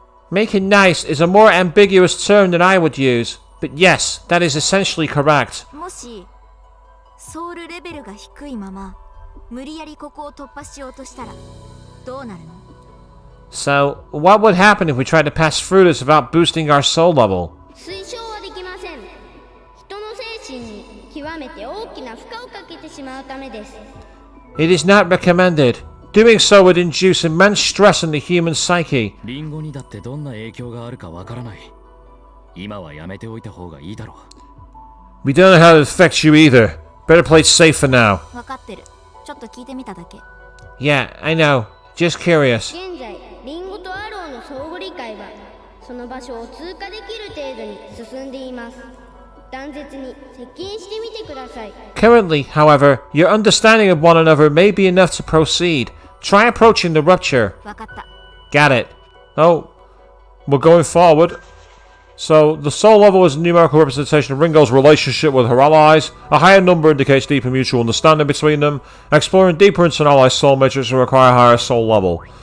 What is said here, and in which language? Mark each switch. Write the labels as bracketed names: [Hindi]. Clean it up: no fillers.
[English] Making nice is a more ambiguous term than I would use, but yes, that is essentially correct. [Japanese] ソウルレベルが低いまま無理やりここを突破しようとしたらどうなるの？ [English] So, what would happen if we tried to pass through this without boosting our soul level? [Japanese] 推奨はできません。人の精神に極めて大きな負荷をかけてしまうためです。 [English] It is not recommended. Doing so would induce immense stress in the human psyche. [Japanese] リンゴにだってどんな影響があるかわからない。今はやめておいた方がいいだろう。 [English] We don't know how it affects you either. Better play it safe for now. [Japanese] 分かってる。ちょっと聞いてみただけ。 [English] Yeah, I know. Just curious. [Japanese] 現在リンゴとアローの相互理解はその場所を通過できる程度に進んでいます。断絶に接近してみてください。 [English] Currently, however, your understanding of one another may be enough to proceed. Try approaching the rupture. [Japanese] 分かった。 [English] Got it. Oh, we're going forward. So, the soul level is a numerical representation of Ringo's relationship with her allies. A higher number indicates deeper mutual understanding between them. Exploring deeper into an ally's soul matrix will require a higher soul level.